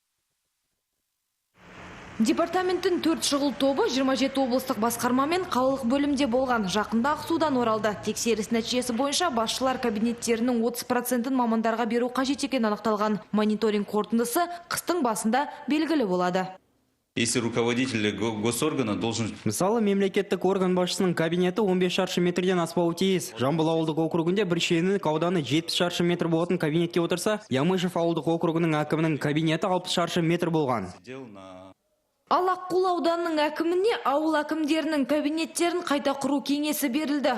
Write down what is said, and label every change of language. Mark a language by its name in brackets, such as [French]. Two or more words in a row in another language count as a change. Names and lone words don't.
[Kazakh] Департаменттің 4 шұғыл тобы 27 облыстық басқарма мен қалалық бөлімде болған. Жақында Ақсудан оралды. Тексеріс нәтижесі бойынша басшылар кабинеттерінің 30%-ін мамандарға беру қажет екені анықталған. Мониторинг қорытындысы қыстың басында белгілі болады. [Russian] Если руководитель госоргана должен... [Kazakh] Мысалы, мемлекеттік орган басшысының кабинеті 15 шаршы метрден аспауы тиіс. Жамбыл ауылдық округінде бір шенінің ауданы 70 шаршы метр болатын кабинетке отырса, Ямышев ауылдық округының әкімінің кабинеті 60 шаршы метр болған. Ал Аққулы ауданының әкіміне ауыл әкімдерінің кабинеттерін қайта құру кеңесі берілді.